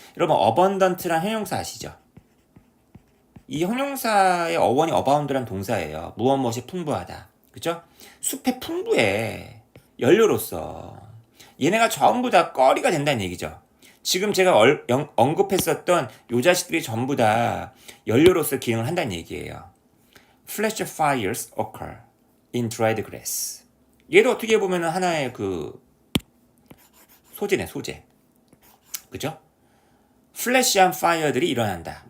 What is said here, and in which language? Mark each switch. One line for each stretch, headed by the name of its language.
Korean: 여러분 abundant란 형용사 아시죠? 이 형용사의 어원이 abound란 동사예요. 무엇 무엇이 풍부하다. 그죠? 숲에 풍부해. 연료로서. 얘네가 전부 다 거리가 된다는 얘기죠. 지금 제가 언급했었던 요 자식들이 전부 다 연료로서 기능을 한다는 얘기예요.
English: Flash fires occur in dried grass.
Korean: 얘도 어떻게 보면 하나의 소재네, 소재. 그죠? 플래시한 파이어들이 일어난다.